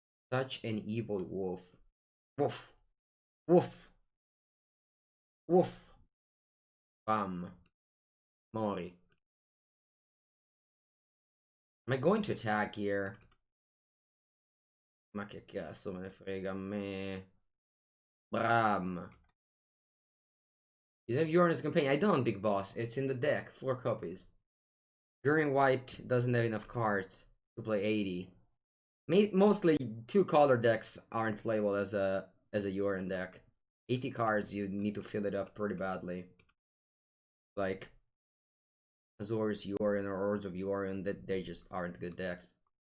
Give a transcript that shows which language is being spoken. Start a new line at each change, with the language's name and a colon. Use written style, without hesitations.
English: Such an evil wolf. Woof. Woof. Woof. Bam. Mori. Am I going to attack here?
Italian: Ma che cazzo me ne frega a me. Bram.
English: You have Uranus Companion. I don't, Big Boss. It's in the deck. 4 copies. Green White doesn't have enough cards to play 80. Mostly 2 color decks aren't playable as a Uran deck. 80 cards, you need to fill it up pretty badly. Like Azor's Uran or Ords of Uran, that they just aren't good decks.